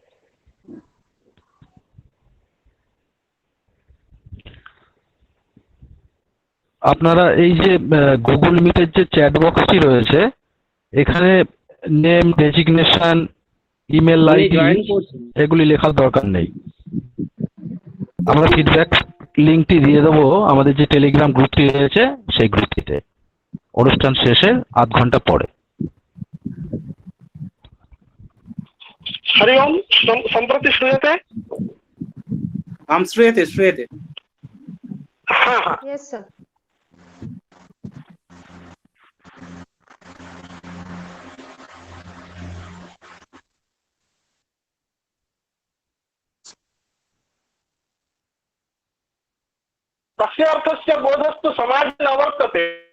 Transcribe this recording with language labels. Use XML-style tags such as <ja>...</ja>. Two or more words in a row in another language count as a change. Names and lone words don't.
<bn>আপনারা এই যে গুগল মিটের যে</bn> <en>chat boxটি</en> <bn>রয়েছে, এখানে</bn> <en>name, designation, email ID</en> <bn>এগুলি লেখার দরকার নেই। আমরা</bn> <en>feedback linkটি</en> <bn>দিয়ে দেবো আমাদের যে টেলিগ্রাম গ্রুপটি রয়েছে সেই গ্রুপটিতে, অনুষ্ঠান শেষের আধ ঘন্টা পরে।</bn> <sa>हरि ओम। संप्रति श्रूयते? आम श्रूयते श्रूयते।</sa> <hi>हाँ हाँ।</hi> <en>Yes, sir.</en> <sa>तस्य अर्थस्य बोधस्तु समाजे न वर्तते,</sa>